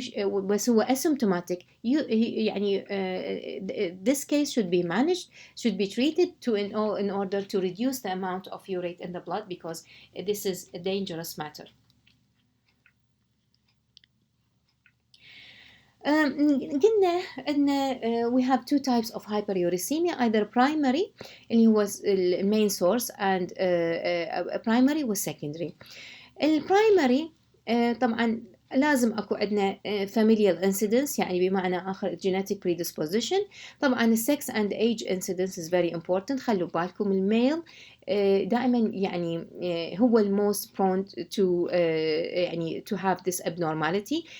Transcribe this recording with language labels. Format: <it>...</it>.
<en>بس هو asymptomatic، يعني this case should be managed, should be treated in order to reduce the amount of urate in the blood, because this is a dangerous matter. قلنا أن we have two types of hyperuricemia, either primary اللي هو main source and primary و secondary.</en> <ar>البرايمري طبعا لازم أكو عندنا familial incidence، يعني بمعنى آخر genetic predisposition.</ar> <en>طبعا الsex and age incidence is very important. خلوا بالكم الميل دائما يعني هو most prone to يعني to have this abnormality.</en>